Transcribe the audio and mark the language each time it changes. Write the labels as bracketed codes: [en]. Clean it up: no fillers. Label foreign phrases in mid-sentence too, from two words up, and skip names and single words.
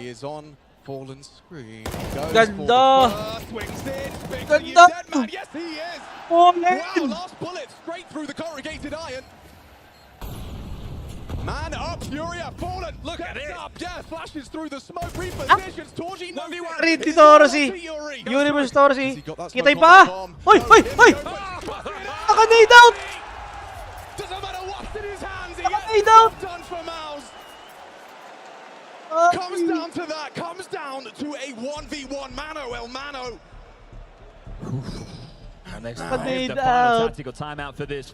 [en] is on Fallen's screen. Ganda. Swings in. Spinks, Ganda. are you dead, man? Yes, he is. Oh, Wow, last bullet straight through the corrugated iron. Man up, Furia, Fallen, look at it up, yeah, flashes through the smoke, repositions, Torji, 1v1. Rinti Torsi. Yuri versus Torsi. Kitay pa. Hoy, hoy, hoy. Naka-nade out. Doesn't matter what's in his hands, he Naka-nade gets out. done for MOUZ. Comes down to that, comes down to a 1v1 Mano, El Mano. And they've saved the final tactical timeout for this.